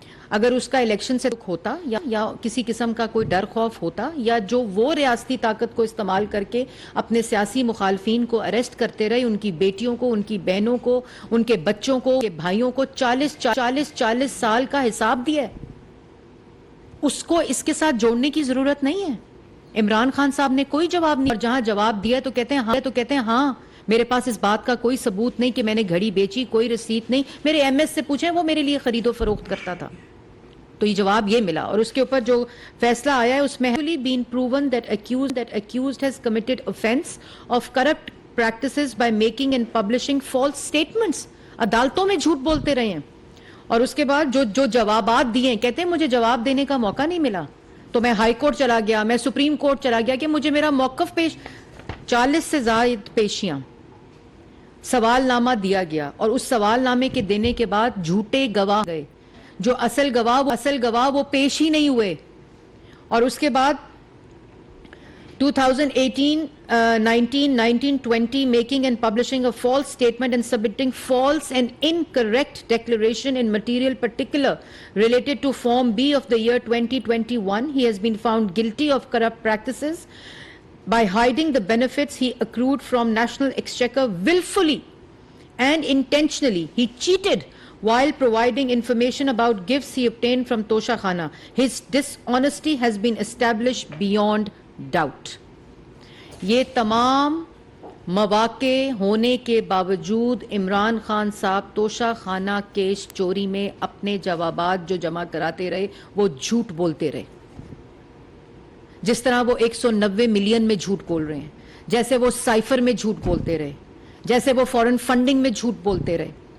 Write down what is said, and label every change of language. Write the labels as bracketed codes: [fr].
[ur] اگر اس کا الیکشن سے ہوتا یا کسی قسم کا کوئی ڈر خوف ہوتا، یا جو وہ ریاستی طاقت کو استعمال کر کے اپنے سیاسی مخالفین کو اریسٹ کرتے رہے، ان کی بیٹیوں کو، ان کی بہنوں کو، ان کے بچوں کو، ان کے بھائیوں کو 40 سال کا حساب دیا ہے، اس کو اس کے ساتھ جوڑنے کی ضرورت نہیں ہے. عمران خان صاحب نے کوئی جواب نہیں، اور جہاں جواب دیا تو کہتے ہیں ہاں میرے پاس اس بات کا کوئی ثبوت نہیں کہ میں نے گھڑی بیچی، کوئی رسید نہیں، میرے ایم ایس سے پوچھیں وہ میرے لیے خرید و فروخت کرتا تھا. تو یہ جواب یہ ملا. اور اس کے اوپر جو فیصلہ آیا ہے اس میں [en] been proven that accused has committed offense of corrupt practices by making and publishing false statements. [ur] عدالتوں میں جھوٹ بولتے رہے ہیں. اور اس کے بعد جو جوابات دیے ہیں، کہتے ہیں مجھے جواب دینے کا موقع نہیں ملا تو میں ہائی کورٹ چلا گیا، میں سپریم کورٹ چلا گیا کہ مجھے میرا موقف 40 سے زائد پیشیاں، سوال نامہ دیا گیا، اور اس سوال نامے کے دینے کے بعد جھوٹے گواہ گئے، جو اصل گواہ وہ پیش ہی نہیں ہوئے. اور اس کے بعد [en] 2018, 19, 20 making and publishing a false statement and submitting false and incorrect declaration in material particular related to Form B of the year 2021. He has been found guilty of corrupt practices by hiding the benefits he accrued from National Exchequer willfully and intentionally. He cheated while providing information about gifts he obtained from Tosha Khana. His dishonesty has been established beyond doubt. [ur] یہ تمام مواقع ہونے کے باوجود عمران خان صاحب توشہ خانہ case چوری میں اپنے جوابات جو جمع کراتے رہے وہ جھوٹ بولتے رہے. جس طرح وہ 190 ملین میں جھوٹ بول رہے ہیں، جیسے وہ سائفر میں جھوٹ بولتے رہے، جیسے وہ فورن فنڈنگ میں جھوٹ بولتے رہے.